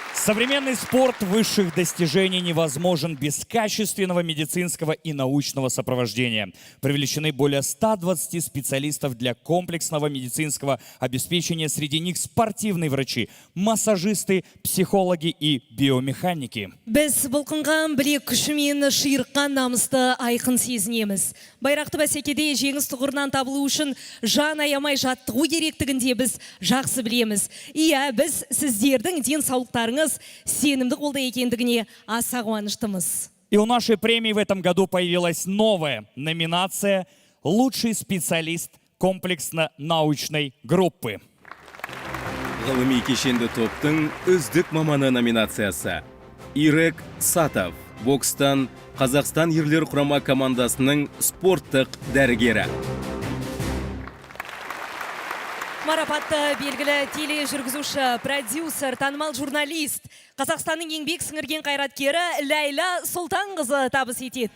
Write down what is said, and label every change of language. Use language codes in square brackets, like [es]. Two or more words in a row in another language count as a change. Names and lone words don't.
[ru] Современный спорт высших достижений невозможен без качественного медицинского и научного сопровождения. Привлечены более 120 специалистов для комплексного медицинского обеспечения. Среди них спортивные врачи, массажисты, психологи и биомеханики. [kk] Біз бұлқынған білек күшімен шиырққан намысты айқын сезінеміз. Байрақты бәсекеде жеңіс тұғырынан табылу үшін жан аямай жаттығу керектігінде біз жақсы білеміз. Иә, біз сіздердің денсаулықтарыңыз сенімді қолда екендігіне аса қуаныштымыз. [ru] И у нашей премии в этом году появилась новая номинация «Лучший специалист комплексно-научной группы». [kk] Ғылыми кешенді топтың үздік маманы номинациясы. Ирек Сатов, бокстан Қазақстан ерлер құрама командасының спорттық дәрігері. Марапатты белгілі тележүргізуші, продюсер, танымал журналист, Қазақстанның еңбек сіңірген қайраткері Ләйла Сұлтанқызы табыс етеді.